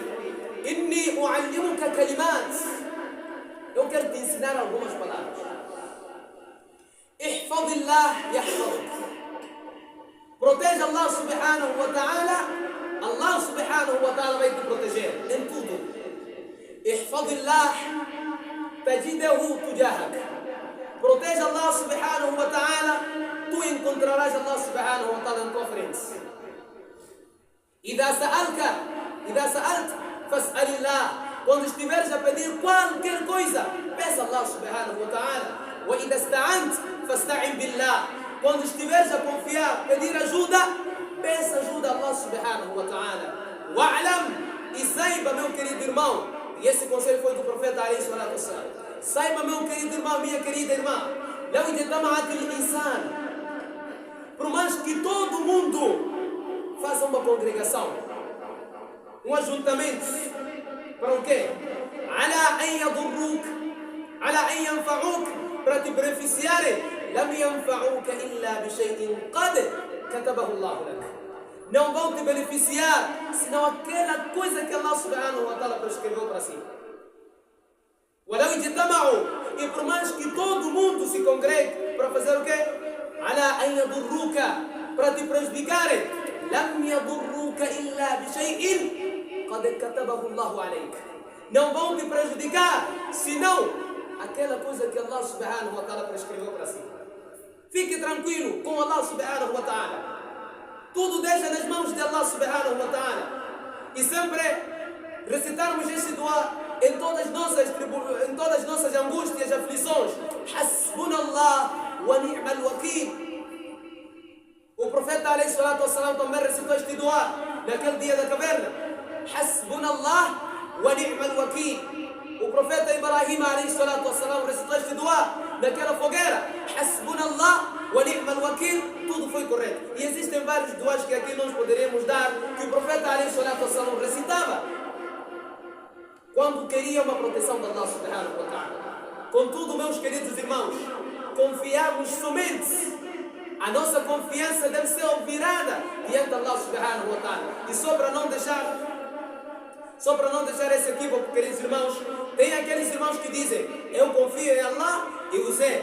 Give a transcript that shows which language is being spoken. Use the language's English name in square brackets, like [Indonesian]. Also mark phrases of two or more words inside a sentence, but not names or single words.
[Arabic] إني أعلمك كلمات. [Portuguese] Eu quero te ensinar algumas palavras. [Arabic] احفظ الله يحفظك. [Portuguese] Proteja [Arabic] الله سبحانه وتعالى. الله سبحانه وتعالى [Portuguese] vai te proteger em tudo. [Arabic] احفظ الله تجده تجاهك. [Portuguese] Proteja [Arabic] الله سبحانه وتعالى, [Portuguese] tu encontrarás [Arabic] الله سبحانه وتعالى [Portuguese] em tua frente. [Arabic] إذا سألت فاسأل الله. [Portuguese] Quando estiveres a pedir qualquer coisa, peça [Arabic] الله سبحانه وتعالى. وإذا استعنت فاستعن بالله. [Portuguese] Quando estiveres a confiar, pedir ajuda, peça ajuda a [Arabic] الله سبحانه وتعالى. وَاعْلَمْ, [Portuguese] e saiba, meu querido irmão, e esse conselho foi do profeta [Arabic] عليه الصلاة والسلام. [Portuguese] Saiba, meu querido irmão, minha querida irmã, por mais que todo mundo faça uma congregação, um ajuntamento, para o quê? [Arabic] على أن يضرك على أن ينفعك, [Portuguese] para te beneficiarem. [Arabic] لم ينفعك إلا بشيء قد كتبه الله لك. [Portuguese] Não vão te beneficiar senão aquela coisa que [Arabic] الله سبحانه وتعالى [Portuguese] prescreveu para si. [Arabic] ولو اجتمعوا, [Portuguese] e por mais que todo mundo se congregue para fazer o quê? [Arabic] على أن يضروك, [Portuguese] para te prejudicarem. [Arabic] لم يضرك إلا بشيء قد كتبه الله عليك. [Portuguese] Não vão te prejudicar senão aquela coisa que [Arabic] الله سبحانه وتعالى [Portuguese] prescreveu para si. Fique tranquilo com [Arabic] الله سبحانه وتعالى. [Portuguese] Tudo deixa nas mãos de [Arabic] الله سبحانه وتعالى. [Portuguese] E sempre recitarmos este dua em todas as nossas angústias e aflições. [Arabic] حسبنا الله ونعم الوكيل. [Portuguese] O profeta [Arabic] عليه الصلاة والسلام [Portuguese] também recitou este dua naquele dia da caverna. [Arabic] حسبنا الله ونعم الوكيل. [Portuguese] O profeta Ibrahim [Arabic] عليه الصلاة والسلام [Portuguese] recitou este dua naquela fogueira. [Arabic] حسبنا الله ونعم الوكيل. [Portuguese] Tudo foi correto. E existem vários duas que aqui nós poderíamos dar, que o profeta [Arabic] عليه الصلاة والسلام [Portuguese] recitava quando queria uma proteção de [Arabic] الله سبحانه وتعالى. [Portuguese] Contudo, meus queridos irmãos, confiamos somente. A nossa confiança deve ser virada diante de [Arabic] الله سبحانه وتعالى. [Portuguese] E só para não deixar esse equívoco, queridos irmãos, tem aqueles irmãos que dizem: eu confio em Allah e você.